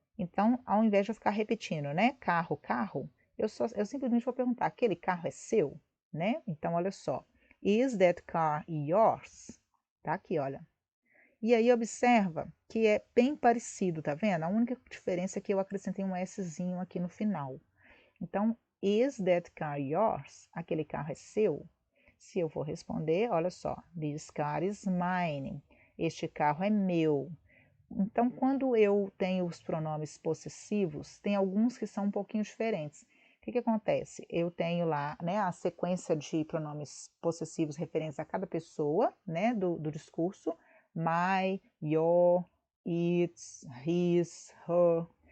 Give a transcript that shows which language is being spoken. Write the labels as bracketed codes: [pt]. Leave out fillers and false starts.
[pt] Então, ao invés de eu ficar repetindo, né, carro, carro, eu simplesmente vou perguntar, aquele carro é seu? Né? Então, olha só. [en] Is that car yours? [pt] Tá aqui, olha. E aí observa que é bem parecido, tá vendo? A única diferença é que eu acrescentei um Szinho aqui no final. Então, [en] is that car yours? [pt] Aquele carro é seu? Se eu for responder, olha só, [en] this car is mine. [pt] Este carro é meu. Então, quando eu tenho os pronomes possessivos, tem alguns que são um pouquinho diferentes. O que acontece? Eu tenho lá, né, a sequência de pronomes possessivos referentes a cada pessoa, né, do discurso. [en] My, your, its, his, her.